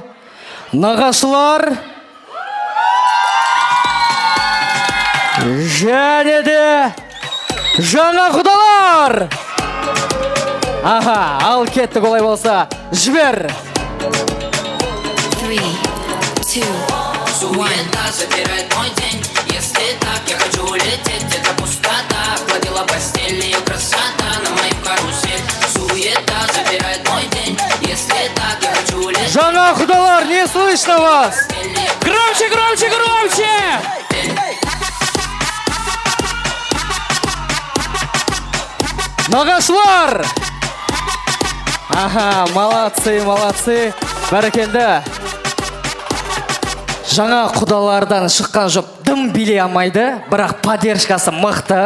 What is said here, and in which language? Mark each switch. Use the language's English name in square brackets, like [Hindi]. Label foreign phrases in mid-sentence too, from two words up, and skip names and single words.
[Kazakh] Нағашылар және де жаңа құдалар. Аха, ал кеттік, олай болса, жібер. 3, 2, 1. [Russian] Забирает мой день. Если так, я хочу улететь. Это пустота, плодила постель, ее красота на мою карусель. Суета забирает мой день. Если так, я хочу улететь. [Kazakh] Жаңа құдалар, [Russian] не слышно вас? Громче, громче, громче! [Kazakh] Нағашылар! [Russian] Аха, молодцы. [Kazakh] Бәрекелді. Жаңа құдалардан шыққан жоқ, дым билей алмайды, бірақ поддержкасы мықты.